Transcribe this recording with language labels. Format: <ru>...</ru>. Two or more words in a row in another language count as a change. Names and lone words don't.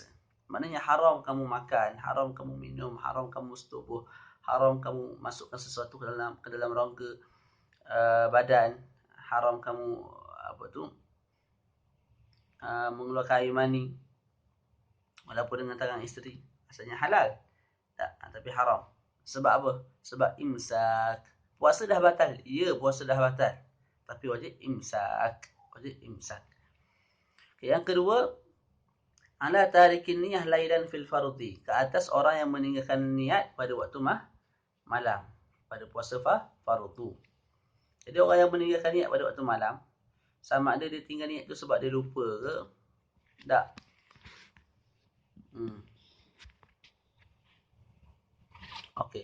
<ms>Maknanya haram kamu makan, haram kamu minum, haram kamu setubuh, haram kamu masukkan sesuatu ke dalam rongga badan, haram kamu mengeluarkan air mani walaupun dengan tangan isteri. Asalnya halal, tapi haram. Sebab apa? Sebab imsak. Puasa dah batal. Ya, puasa dah batal, tapi wajib imsak. Okay, yang kedua,</ms> <ar>على تارك النية ليلا في الفرض,</ar> <ms>ke atas orang yang meninggalkan niat pada waktu malam, pada puasa fardu. Jadi orang yang meninggalkan niat pada waktu malam, sama ada dia tinggal niat tu sebab dia lupa ke? Tak. Okey.</ms>